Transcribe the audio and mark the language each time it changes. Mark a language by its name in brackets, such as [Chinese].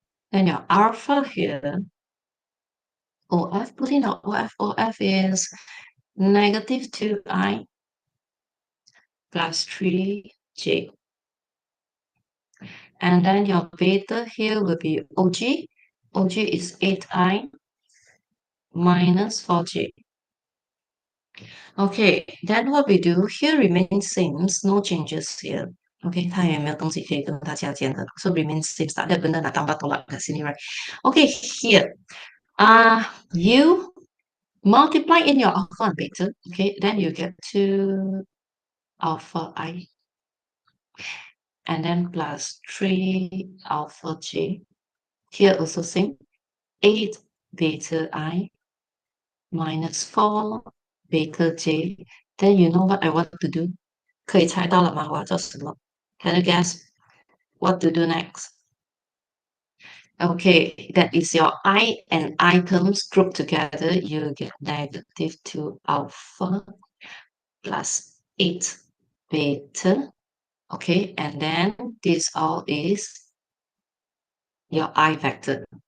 [English] Then your alpha here, OF, put in our OF is -2i plus 3j. And then your beta here will be OG. OG is 8i minus 4j. Okay, then what we do here remains same, no changes here. [Chinese] Okay, 它也没有东西可以跟大家讲的, [English] so remains same. [Malay] Tak ada benda nak tambah tolak kat sini, [English] right? Okay, here, you multiply in your alpha and beta. Okay, then you get 2 alpha I. and then plus 3 alpha j. Here also same, 8 beta I minus 4 beta j. Then you know what I want to do? [Chinese] 可以猜到了吗？我要做什么？ [English] Can you guess what to do next? Okay, that is your I and I terms grouped together. You get negative 2 alpha plus 8 beta. Okay, and then this all is your I vector.